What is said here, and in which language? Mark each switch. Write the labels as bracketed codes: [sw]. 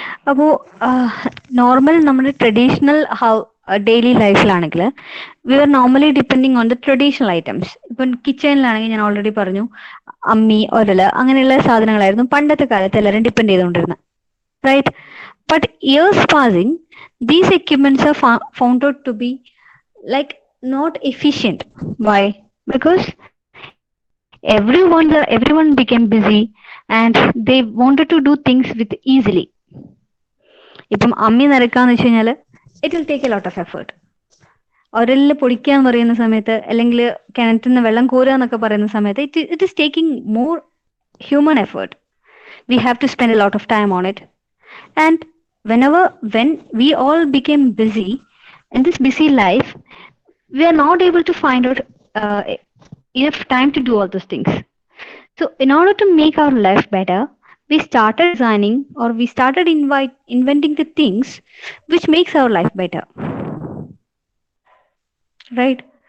[ml] അപ്പോൾ നോർമൽ നമ്മുടെ traditional daily ലൈഫിലാണെങ്കിൽ [en] We are normally depending on the traditional items. [ml] ഇപ്പം കിച്ചണിലാണെങ്കിൽ ഞാൻ ഓൾറെഡി പറഞ്ഞു, അമ്മി, ഒരല് അങ്ങനെയുള്ള സാധനങ്ങളായിരുന്നു പണ്ടത്തെ കാലത്ത് എല്ലാവരും ഡിപ്പെൻഡ് ചെയ്തുകൊണ്ടിരുന്നത്, right? [en] But years passing these equipments are found out to be like not efficient. Why? Because everyone became busy and they wanted to do things with easily. [ml] ഇപ്പം അമ്മി നരക്കാന്ന് വെച്ച് കഴിഞ്ഞാൽ [en] It will take a lot of effort. [ml] ഒരലിൽ പൊടിക്കാൻ പറയുന്ന സമയത്ത് അല്ലെങ്കിൽ കിണറ്റിൽ നിന്ന് വെള്ളം കോരുക എന്നൊക്കെ പറയുന്ന സമയത്ത് [en] It is taking more human effort. We have to spend a lot of time on it. And when we all became busy in this busy life, we are not able to find out enough time to do all those things. So in order to make our life better, we started designing or we started inventing the things which makes our life better, right?